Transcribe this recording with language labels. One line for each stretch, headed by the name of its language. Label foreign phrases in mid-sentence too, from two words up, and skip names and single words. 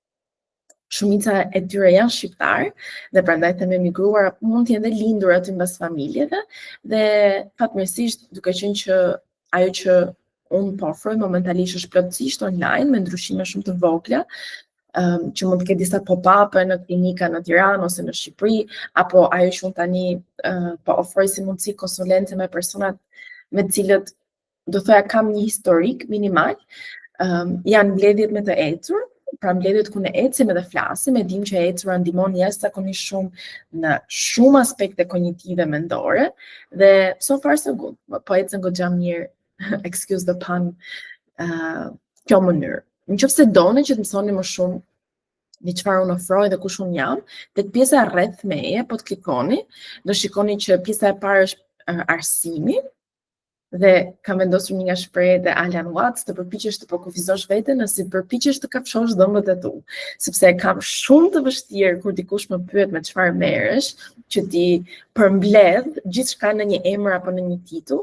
Albanian: Shumica e tyre janë shqiptar, dhe prandaj them emigruar, mund të jenë dhe lindur aty mbas familjeve, dhe fatmirësisht duke qenë që ajo që unë po ofroj momentalisht është plotësisht online me ndryshime shumë të vogla, që mund të ketë disa pop-up në klinika në Tiranë ose në Shqipëri, apo ajo që unë tani po ofroj si mundësi konsulente me personat me të cilët do thoya kam një historik minimal, janë mbledhjet me të ecur. Pra mbledhjet ku ne ecim edhe flasim, e dim që ecura ndihmon jashtëzakonisht shumë në shumë aspekte kognitive mendore, dhe
English: so far so good.
Albanian: Po ecën goxha mirë,
English: excuse the pun,
Albanian: kjo mënyrë. Nëse doni që të mësoni më shumë në çfarë unë ofroj dhe kush unë jam, tek pjesa rreth meje, po të klikoni, do shikoni që pjesa e parë është arsimi. Dhe kam vendosur një nga shprehjet e Alan Watts, të përpiqesh të kufizosh veten nëse përpiqesh të kafshosh dhëmbët e tu, sepse kam shumë të vështirë kur dikush më pyet me çfarë merresh, që ti përmbledh gjithçka në një emër apo në një titull.